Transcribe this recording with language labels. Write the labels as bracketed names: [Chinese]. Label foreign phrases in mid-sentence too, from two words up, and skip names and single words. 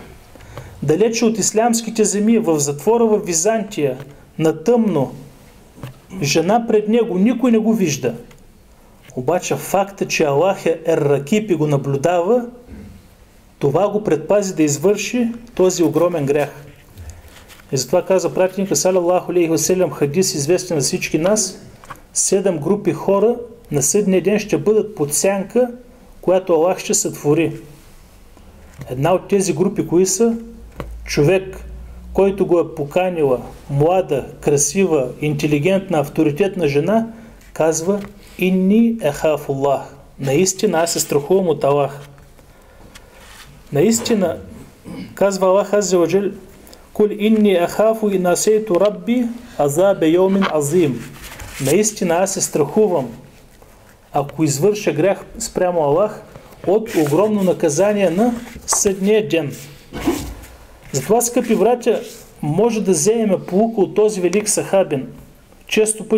[Bulgarian] Далече от ислямските земи, в затвора в Византия, на тъмно. Жена пред него, никой не го вижда. Обаче факта, че Аллах е Ер-Ракиб и го наблюдава, това го предпази да извърши този огромен грях. И затова каза пратеника [Arabic] صلى الله عليه وسلم, [Bulgarian] хадис известен на всички нас: 7 групи хора на съдния ден ще бъдат под сянка, която Аллах ще сътвори. Една от тези групи кои са? Човек, който го е поканила млада, красива, интелигентна, авторитетна жена, казва: [Arabic] إني أخاف الله. [Bulgarian] Наистина аз се страхувам от Аллах. Наистина, казва [Arabic] Аллах عز وجل: قل إني أخاف إن عصيت ربي عذاب يوم عظيم. [Bulgarian] Наистина аз се страхувам, ако извърша грях спрямо Аллах, от огромно наказание на съдния ден. Затова, скъпи братя, може да вземем поука от този велик сахабин.